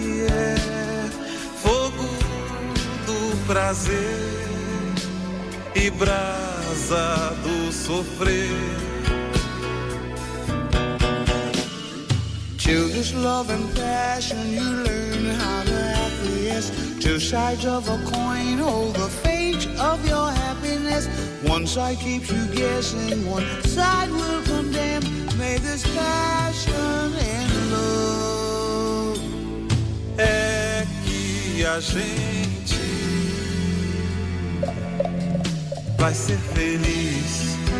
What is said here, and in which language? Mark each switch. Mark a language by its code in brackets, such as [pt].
[pt] É fogo do prazer e brasa do sofrer. [en] Children's love and passion, you learn how to acquiesce. Two sides of a coin hold the fate of your happiness. One side keeps you guessing, one side will condemn. May this passion end love. [pt] É que a gente vai ser feliz.